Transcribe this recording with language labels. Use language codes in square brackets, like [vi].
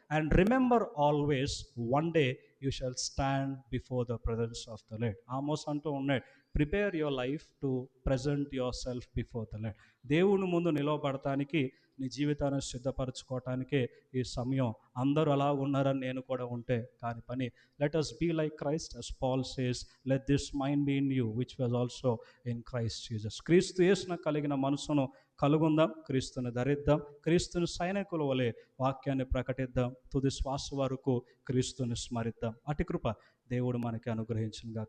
[en] And remember always, one day you shall stand before the presence of the Lord. [te] Amos అంటూ ఉన్నాడు, [en] Prepare your life to present yourself before the Lord. [te] దేవుని ముందు నిలవబడటానికి, నీ జీవితాన్ని సిద్ధపరచుకోవటానికే ఈ సమయం. అందరూ అలా ఉన్నారని నేను కూడా ఉంటే కాని పని. [en] Let us be like Christ, as Paul says, let this mind be in you which was also in Christ Jesus. [te] క్రీస్తు యేసున కలిగిన మనసును కలుగుందాం, క్రీస్తుని ధరిద్దాం, క్రీస్తుని సైనికుల వలె వాక్యాన్ని ప్రకటిద్దాం, తుది శ్వాస వరకు క్రీస్తుని స్మరిద్దాం. అటు కృప దేవుడు మనకి అనుగ్రహించును గాక.